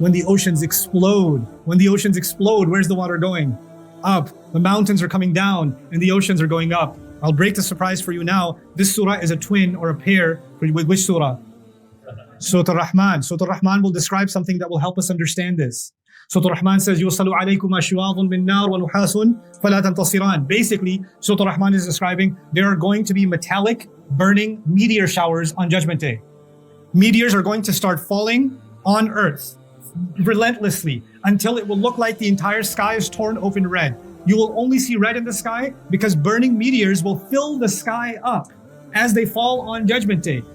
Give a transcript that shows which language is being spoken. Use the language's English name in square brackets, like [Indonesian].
[English] When the oceans explode. When the oceans explode, where's the water going? Up. The mountains are coming down and the oceans are going up. I'll break the surprise for you now. This surah is a twin or a pair with which surah? Surah Al-Rahman. Surah Al-Rahman will describe something that will help us understand this. Surah Al-Rahman says, [Arabic] يُوصَلُ عَلَيْكُمَا شِوَاظٌ مِّن نَّارٍ وَنُحَاسٌ فَلَا تَنْتَصِرَانِ. [English] Basically, Surah Al-Rahman is describing there are going to be metallic, burning meteor showers on Judgment Day. Meteors are going to start falling on earth relentlessly until it will look like the entire sky is torn open red. You will only see red in the sky because burning meteors will fill the sky up as they fall on Judgment Day.